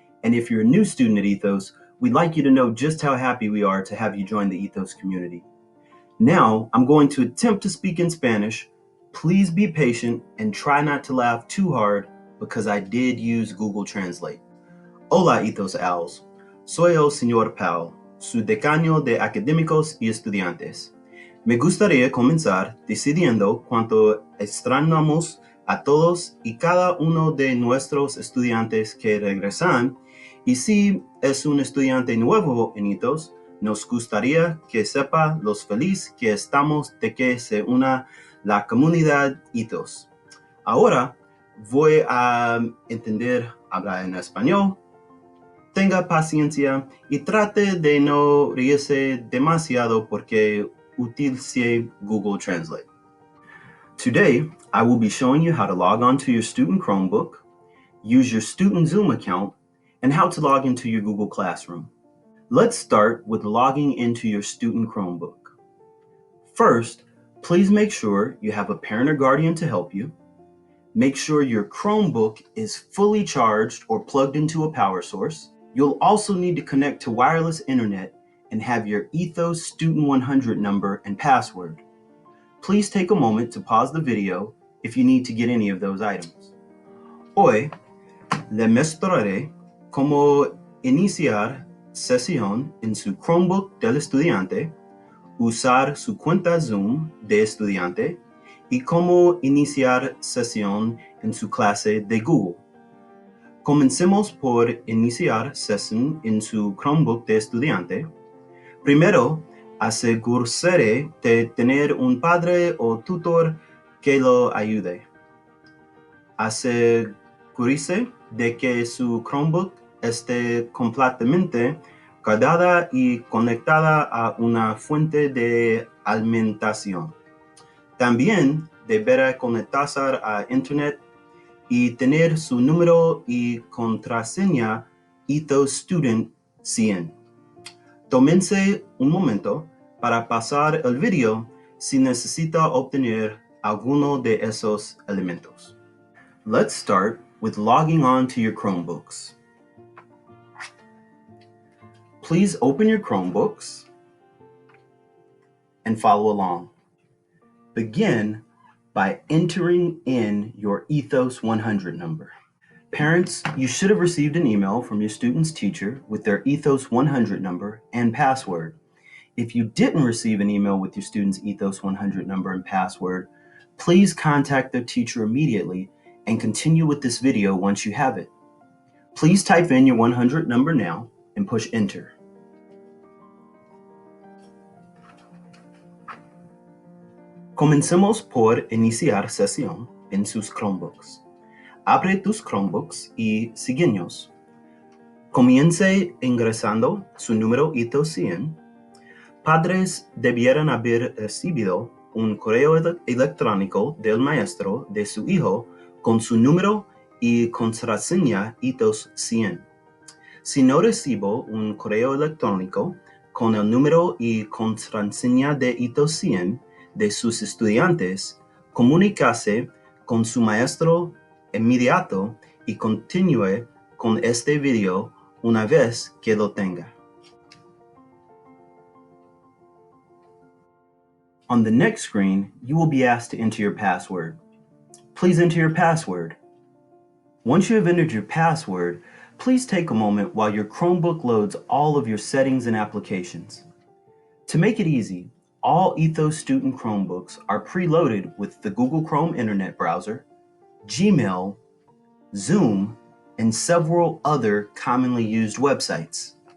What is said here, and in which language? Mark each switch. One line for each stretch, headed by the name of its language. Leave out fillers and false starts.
English: And if you're a new student at Ethos, we'd like you to know just how happy we are to have you join the Ethos community. Now, I'm going to attempt to speak in Spanish. Please be patient and try not to laugh too hard because I did use Google Translate.
Spanish: Hola, Ethos Owls. Soy el Señor Powell, su decano de académicos y estudiantes. Me gustaría comenzar diciendo cuánto extrañamos a todos y cada uno de nuestros estudiantes que regresan, y si es un estudiante nuevo en Ethos, nos gustaría que sepa los feliz que estamos de que se una la comunidad Ethos. Ahora voy a hablar en español. Tenga paciencia y trate de no reírse demasiado porque utilice Google Translate.
English: Today, I will be showing you how to log on to your student Chromebook, use your student Zoom account, and how to log into your Google Classroom. Let's start with logging into your student Chromebook. First, please make sure you have a parent or guardian to help you. Make sure your Chromebook is fully charged or plugged into a power source. You'll also need to connect to wireless internet and have your Ethos Student 100 number and password. Please take a moment to pause the video if you need to get any of those items.
Spanish: Hoy, le mostraré cómo iniciar sesión en su Chromebook del estudiante, usar su cuenta Zoom de estudiante y cómo iniciar sesión en su clase de Google. Comencemos por iniciar sesión en su Chromebook de estudiante. Primero, asegúrese de tener un padre o tutor que lo ayude. Asegúrese de que su Chromebook esté completamente cargada y conectada a una fuente de alimentación. También deberá conectarse a Internet y tener su número y contraseña Ethos Student 100. Tómense un momento para pasar el video si necesita obtener alguno de esos elementos.
English: Let's start with logging on to your Chromebooks. Please open your Chromebooks and follow along. Begin by entering in your Ethos 100 number. Parents, you should have received an email from your student's teacher with their Ethos 100 number and password. If you didn't receive an email with your student's Ethos 100 number and password, please contact their teacher immediately and continue with this video once you have it. Please type in your 100 number now and push enter.
Spanish: Comencemos por iniciar sesión en sus Chromebooks. Abre tus Chromebooks y síguenos. Comience ingresando su número Ethos 100. Padres debieran haber recibido un correo electrónico del maestro de su hijo con su número y contraseña Ethos 100. Si no recibo un correo electrónico con el número y contraseña de Ethos 100, de sus estudiantes, comuníquese con su maestro inmediato y continúe con este video una vez que lo tenga.
English: On the next screen, you will be asked to enter your password. Please enter your password. Once you have entered your password, please take a moment while your Chromebook loads all of your settings and applications. To make it easy, all Ethos student Chromebooks are preloaded with the Google Chrome Internet Browser, Gmail, Zoom, and several other commonly used websites.